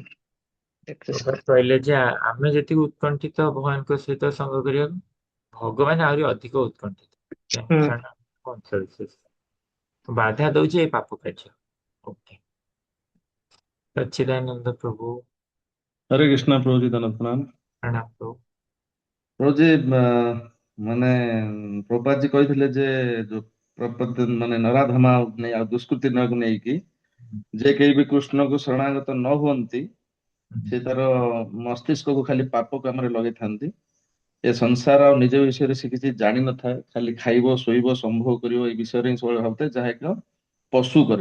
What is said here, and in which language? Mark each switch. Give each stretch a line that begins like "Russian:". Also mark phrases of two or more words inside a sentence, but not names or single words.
Odia: କୃଷ୍ଣ ପ୍ରଭାତ କହିଲେ ଯେ ଆମେ ଯେତିକି ଉତ୍କଣ୍ଠିତ ଭଗବାନଙ୍କ ସହିତ ସଙ୍ଗ କରିବାକୁ, ଭଗବାନ ଆହୁରି ଅଧିକ ଉତ୍କଣ୍ଠିତ। ହୁଁ କାରଣ ବାଧା ଦଉଛି ଏଇ ପାପ କାର୍ଯ୍ୟ। ଓକେ। ସଚ୍ଚିଦାନନ୍ଦ ପ୍ରଭୁ।
Hindi: हरे कृष्णा प्रभु जी धन्यवाद प्रणाम। प्रणाम प्रभु।
Odia: प्रभु जी ମାନେ ପ୍ରଭୁପାଦ जी କହିଥିଲେ ଯେ ଯୋଉ ମାନେ ନରାଧମା ଆଉ ଦୁଷ୍କୃତି ନକୁ ନେଇକି ଯେ କେହି ବି କୃଷ୍ଣକୁ ଶରଣାଗତ ନ ହୁଅନ୍ତି, ସେ ତାର ମସ୍ତିଷ୍କକୁ ଖାଲି ପାପ କାମରେ ଲଗେଇଥାନ୍ତି। ଏ ସଂସାର ଆଉ ନିଜ ବିଷୟରେ ସେ କିଛି ଜାଣିନଥାଏ, ଖାଲି ଖାଇବ, ଶୋଇବ, ସମ୍ଭୋଗ କରିବ, ଏଇ ବିଷୟରେ ହିଁ ସବୁବେଳେ ଭାବୁଥାଏ, ଯାହା ଏକ ପଶୁ କରେ।